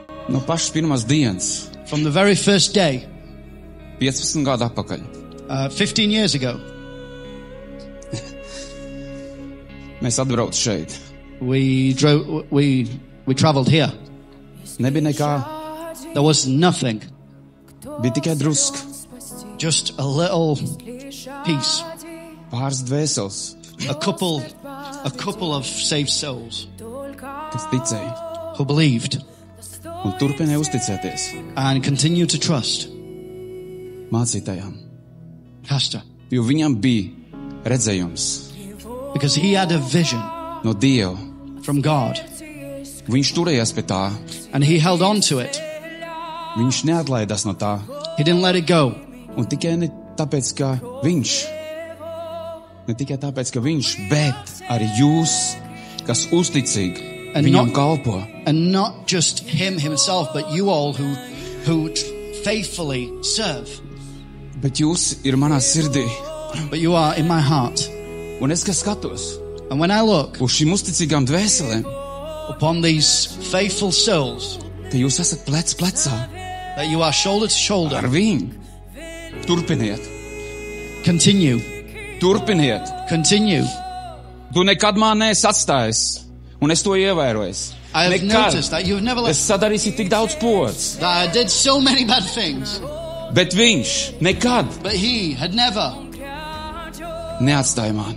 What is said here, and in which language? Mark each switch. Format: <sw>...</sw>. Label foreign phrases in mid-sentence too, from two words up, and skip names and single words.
<lv>No pašas pirmās dienas,</lv> <en>from the very first day,</en> <lv>15 gadu atpakaļ,</lv> <en>15 years ago,</en> <lv>mēs atbraucu šeit.</lv> <en>we traveled here.</en> <lv>Nebija nekā,</lv> <en>There was nothing,</en> <lv>bija tikai druska,</lv> <en>just a little piece,</en> <lv>pāris dvēseles,</lv> <en>a couple of saved souls</en> <lv>kas ticēja</lv> <en>who believed</en> <lv>un turpināja uzticēties</lv> <en>and continued to trust</en> <lv>mācītājām,</lv> <en>Pastor,</en> <lv>jo viņam bija redzējums</lv> <en>because he had a vision</en> <lv>no Dieva.</lv> <en>from God</en> <lv>Viņš turējās pie tā,</lv> <en>and he held on to it.</en> <lv>viņš neatlaidās no tā,</lv> <en>He didn't let it go.</en> <lv>un tikai ne tāpēc, ka viņš, bet arī jūs, kas uzticīgi</lv> <en>And</en> <lv>viņam</lv> <en>not-</en> <lv>kalpo.</lv> <en>And not just him himself, but you all who faithfully serve.</en> <lv>Bet jūs ir manā sirdī,</lv> <en>But you are in my heart.</en> <lv>un es, kas skatos</lv> <en>And when I look</en> <lv>uz šīm uzticīgām dvēselēm,</lv> <en>upon these faithful souls,</en> <lv>ka jūs esat plec plecā</lv> <en>that you are shoulder to</en> <lv>ar</lv> <en>shoulder,</en> <lv>viņu, turpiniet,</lv> <en>continue.</en> <lv>Tu nekad man neesi atstājis, un es to ievēroju.</lv> <en>I have noticed that you have never</en> <lv>Es</lv> <en>left,</en> <lv>sadarīju tik daudz pods,</lv> <en>that I did so many bad things,</en> <lv>bet viņš nekad</lv> <en>but he had never</en> <lv>neatstāja mani.</lv>